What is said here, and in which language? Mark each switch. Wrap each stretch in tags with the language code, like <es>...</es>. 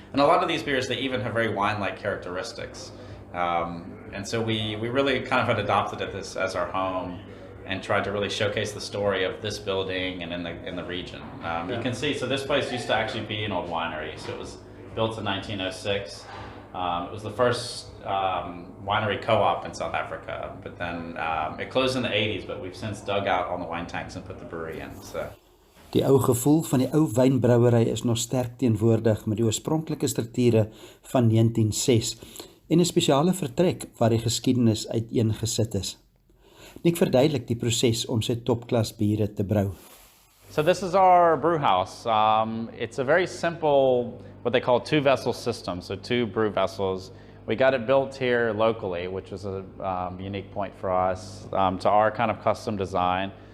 <en>And a lot of these beers, they even have very wine-like characteristics. And so we really kind of had adopted it as our home and tried to really showcase the story of this building and in the region. You can see, so this place used to actually be an old winery. So it was built in 1906. It was the first winery co-op in South Africa, but then it closed in the 80s, but we've since dug out all the wine tanks and put the brewery in. So.</en> <af>Die ou gevoel van die ou wynbrouwery is nog sterk teenwoordig met die oorspronklike strukture van 1906 en 'n spesiale vertrek waar die geskiedenis uiteengesit is. Nick verduidelik die proses om sy topklas biere te brou.</af> <en>So this is our brew house. It's a very simple, what they call two-vessel system, so 2 brew vessels. We got it built here locally, which was a unique point for us, to our kind of custom design.</en>